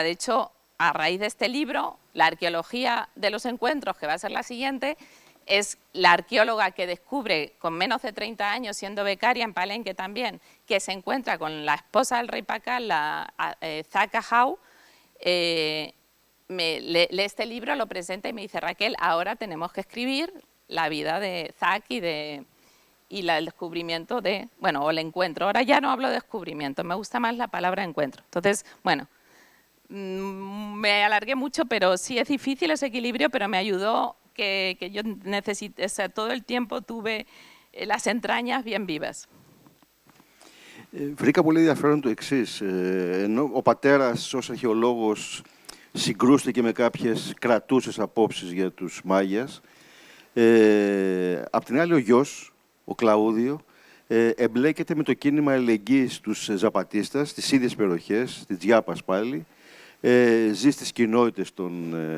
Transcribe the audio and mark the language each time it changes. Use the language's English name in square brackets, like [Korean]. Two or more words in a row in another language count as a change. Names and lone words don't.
[Spanish] De hecho, a raíz de este libro, la arqueología de los encuentros, que va a ser la siguiente, es la arqueóloga que descubre con menos de 30 años, siendo becaria en Palenque también, que se encuentra con la esposa del rey Pacal, la Zaca Jau, lee este libro, lo presenta y me dice, Raquel, ahora tenemos que escribir la vida de Zack y el descubrimiento de, bueno, o el encuentro. Ahora ya no hablo de descubrimiento, me gusta más la palabra encuentro. Entonces, bueno, me alargué mucho, pero sí es difícil ese equilibrio, pero me ayudó que yo necesité, o sea, todo el tiempo tuve las entrañas bien vivas. [Greek] Βρήκα πολύ ενδιαφέρον το εξής. Ενώ ο πατέρας ως αρχαιολόγος συγκρούστηκε με κάποιες κρατούσες απόψεις για τους Μάγιας, απ' την άλλη ο γιος, ο Κλαούδιο, εμπλέκεται με το κίνημα αλληλεγγύης στους Ζαπατίστας, στις ίδιες περιοχές, στη Τζιάπας πάλι, ζει στις κοινότητες των...